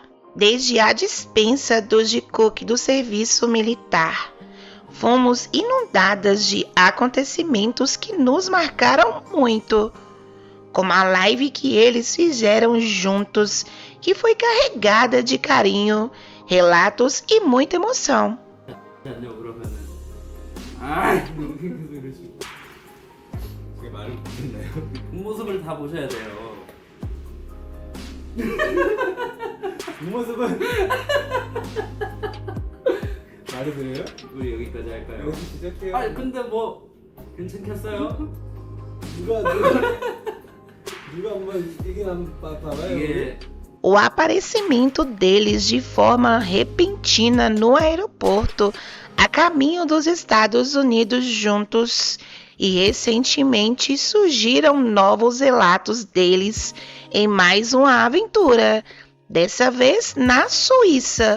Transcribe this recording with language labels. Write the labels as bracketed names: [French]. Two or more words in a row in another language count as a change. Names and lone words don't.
[Portuguese] Desde a dispensa do Jikook do serviço militar, fomos inundadas de acontecimentos que nos marcaram muito, como a live que eles fizeram juntos, que foi carregada de carinho, relatos e muita emoção. [Korean] 아니요 그러면은 제 말을 못 듣나요? 뒷모습을 다 보셔야 돼요. 뒷모습은 말이 그래요? 우리 여기까지 할까요? 여기서 시작해요. 아 근데 뭐 괜찮겠어요? 누가 한번 얘기 한번 봐봐요. 이게 [Portuguese] O aparecimento deles de forma repentina no aeroporto a caminho dos Estados Unidos juntos, e recentemente surgiram novos relatos deles em mais uma aventura, dessa vez na Suíça.